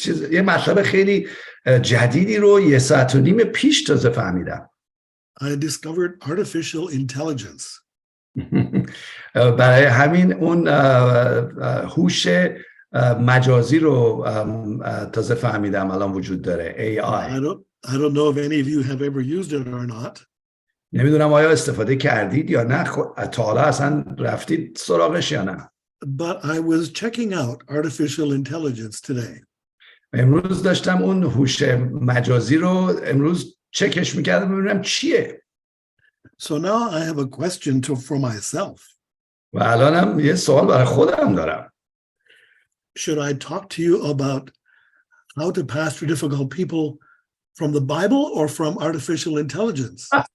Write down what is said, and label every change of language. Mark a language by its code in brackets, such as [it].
[fa] یه مطلب خیلی جدیدی رو 1.5 ساعت پیش تازه فهمیدم. [en] I discovered artificial intelligence. [fa] برای همین اون هوش مجازی رو تازه فهمیدم الان وجود داره. [en] AI. I don't know if any of you have ever used it or not. [fa] نمیدونم آیا استفاده کردید یا نه، تا حالا اصلا رفتید سراغش یا نه. [en] But I was checking out artificial intelligence today. [fa] امروز داشتم اون هوش مجازی رو امروز چکش میکردم ببینم چیه. [en] So now I have a question for myself. [fa] و الانم یه سوال برای خودم دارم. [en] Should I talk to you about how to pastor difficult people from the Bible or from artificial intelligence?